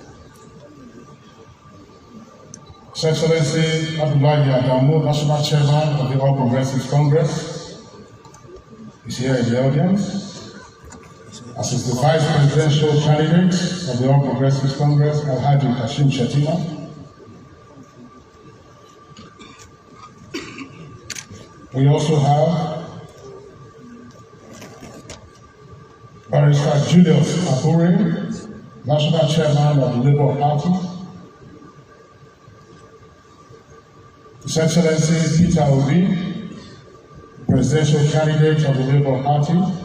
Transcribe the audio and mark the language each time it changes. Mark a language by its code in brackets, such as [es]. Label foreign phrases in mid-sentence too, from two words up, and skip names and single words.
[en] His Excellency Abdullahi Adamu, National Chairman of the All Progressives Congress, is here in the audience, as is the Vice Presidential Candidate of the All Progressives Congress, Alhaji Kashim Shettima. We also have Barrister Julius Abure, National Chairman of the Labour Party. His Excellency Peter Obi, Presidential Candidate of the Labour Party.